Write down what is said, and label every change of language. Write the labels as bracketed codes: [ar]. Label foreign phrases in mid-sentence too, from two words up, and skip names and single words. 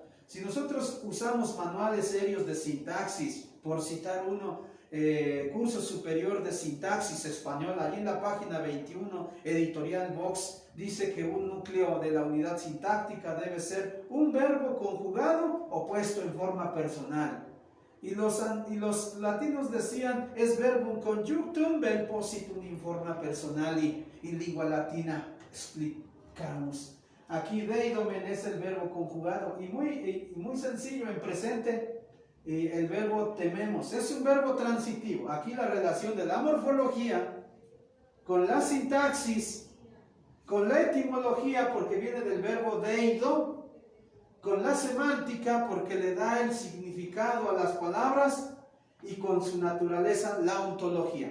[es] Si nosotros usamos manuales serios de sintaxis, por citar uno, Curso Superior de Sintaxis Español, allí en la página 21, Editorial Vox, dice que un núcleo de la unidad sintáctica debe ser un verbo conjugado o puesto en forma personal. Y los latinos decían, [la] es verbum conjunctum vel positum in forma personali. [es] En lengua latina explicamos. Aquí deidomen es el verbo conjugado y muy sencillo en presente. El verbo tememos es un verbo transitivo. Aquí la relación de la morfología con la sintaxis, con la etimología porque viene del verbo deido, con la semántica porque le da el significado a las palabras y con su naturaleza la ontología.